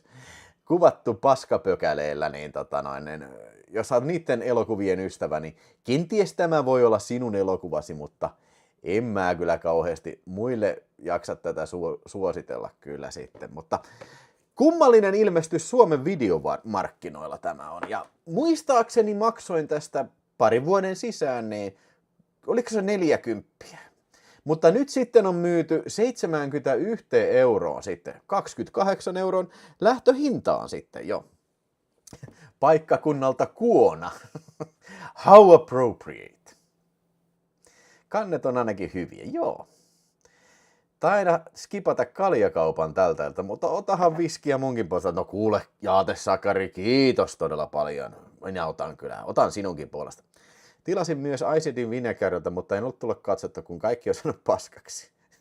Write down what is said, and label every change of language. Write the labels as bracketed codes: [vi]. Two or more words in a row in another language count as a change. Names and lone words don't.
[fi] kuvattu paskapökäleillä, niin, niin jos sä oot niiden elokuvien ystävä, niin kenties tämä voi olla sinun elokuvasi, mutta en mä kyllä kauheasti muille jaksa tätä suositella kyllä sitten, mutta kummallinen ilmestys Suomen videomarkkinoilla tämä on, ja muistaakseni maksoin tästä parin vuoden sisään, niin oliko se 40? Mutta nyt sitten on myyty 71 euroon sitten, 28 euron lähtöhintaan sitten jo. Paikkakunnalta Kuona. [en] How appropriate. [fi] Kannet on ainakin hyviä, joo. Taida skipata kaljakaupan tältä, mutta otahan viskiä munkin puolesta. No kuule, Jaate Sakari, kiitos todella paljon. Minä otan sinunkin puolesta. Tilasin myös Icidin Vinegarita, mutta en ollut tullut katsottua, kun kaikki on sanonut paskaksi.